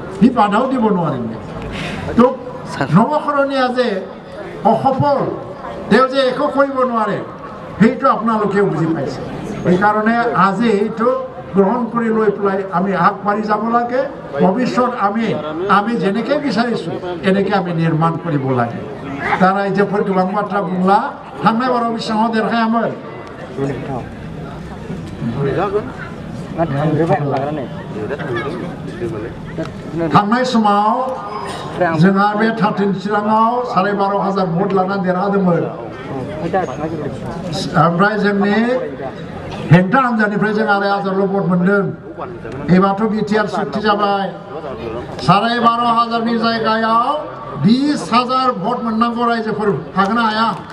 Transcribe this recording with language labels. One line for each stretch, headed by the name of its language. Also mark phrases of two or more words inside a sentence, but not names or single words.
Assamese: সি বাধাও দিব নোৱাৰিলে তো নৱকৰণীয়া যে অসফল তেওঁ যে একো কৰিব নোৱাৰে সেইটো আপোনালোকেও বুজি পাইছে সেইকাৰণে আজি এইটো গ্ৰহণ কৰি লৈ পেলাই আমি আগবাঢ়ি যাব লাগে ভৱিষ্যত আমি যেনেকৈ বিচাৰিছোঁ এনেকৈ আমি নিৰ্মাণ কৰিব লাগে
Bodo: दा रायजोफोर गोबां बाथ्रा बुंला थांनाय बाराव बेसेबां देरखायामोन थांनाय समाव जोंहा बे 13 चिराङाव 12,500 भट लानानै देरहादोंमोन ओमफ्राय जोंनि हेंथा हान्जानिफ्राय जों 2,500 भट मोन्दों एबारथ' बिटिआर चुक्ति जाबाय 12,500 नि जायगायाव 20,000 भट मोननांगौ रायजोफोर हागोन ना हाया